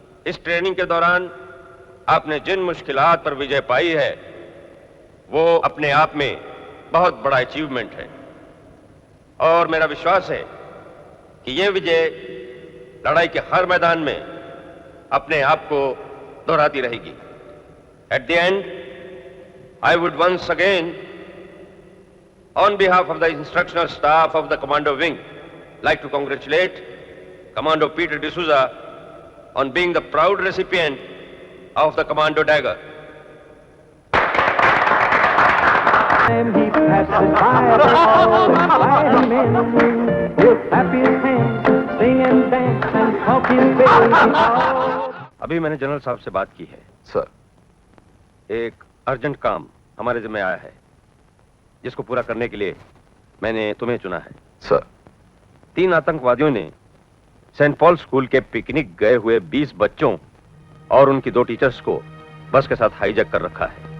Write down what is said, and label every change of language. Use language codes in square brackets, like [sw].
[hi] इस ट्रेनिंग के दौरान आपने जिन मुश्किलात पर विजय पाई है वो अपने आप में बहुत बड़ा अचीवमेंट है, और मेरा विश्वास है कि यह विजय लड़ाई के हर मैदान में अपने आप को दोहराती रहेगी। [en] At the end, I would once again, on behalf of the instructional staff of the Commando Wing, like to congratulate Commando Peter D'Souza on being the proud recipient of the Commando Dagger. He passes by all inviting men. He'll clap his hands, sing and dance and talk his business. [hi] अभी मैंने general साहब से बात की है। Sir, एक urgent काम हमारे जिम्मे आया है, जिसको पूरा करने के लिए मैंने तुम्हें चुना है। सर, 3 आतंकवादियों ने सेंट पॉल स्कूल के पिकनिक गए हुए 20 बच्चों और उनकी 2 टीचर्स को बस के साथ हाईजैक कर रखा है।